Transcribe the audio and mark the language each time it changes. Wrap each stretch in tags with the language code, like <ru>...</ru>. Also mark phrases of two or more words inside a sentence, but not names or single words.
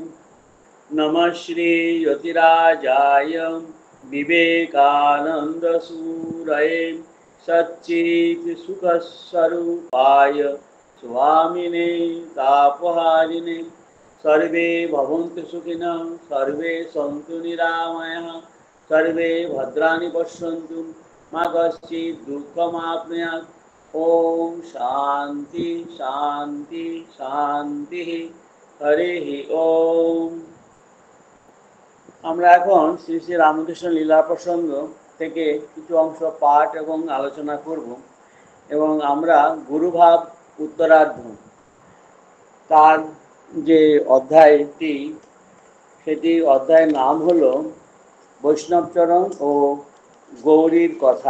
<sa>नमः श्रीयतिराजाय विवेकानन्दसूरये सच्चित्सुखस्वरूपाय स्वामिने तापहारिणे सर्वे भवन्तु सुखिनः सर्वे सन्तु निरामयाः सर्वे भद्राणि पश्यन्तु मा कश्चित् दुःखमाप्नुयात्। ॐ शान्ति शान्ति शान्तिः। हरिः ओम।</sa> <bn>আমরা এখন শ্রী শ্রী রামকৃষ্ণ লীলা প্রসঙ্গ থেকে কিছু অংশ পাঠ এবং আলোচনা করব এবং আমরা গুরুভাব উত্তরার্ধ তার যে অধ্যায়টি সেটি অধ্যায়ের নাম হলো বৈষ্ণবচরণ ও গৌরীর কথা।</bn>